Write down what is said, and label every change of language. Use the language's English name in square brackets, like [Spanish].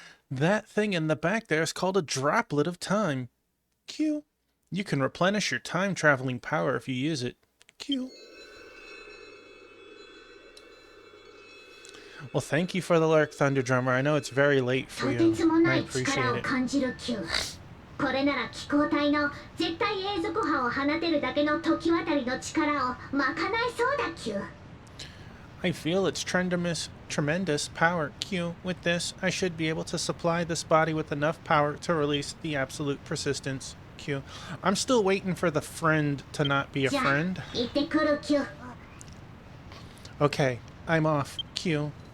[English] That thing in the back there is called a droplet of time. Q. You can replenish your time-traveling power if you use it. Q. Well, thank you for the lurk, Thunder Drummer. I know it's very late for you. I appreciate it. [Japanese] これなら気候体の絶対永続波を放てるだけの時渡りの力を賄いそうだ Q. [English] I feel its tremendous power, Q. With this, I should be able to supply this body with enough power to release the absolute persistence, Q. I'm still waiting for the friend to not be a friend. [Japanese] 行ってくる Q. [English] Okay, I'm off, Q.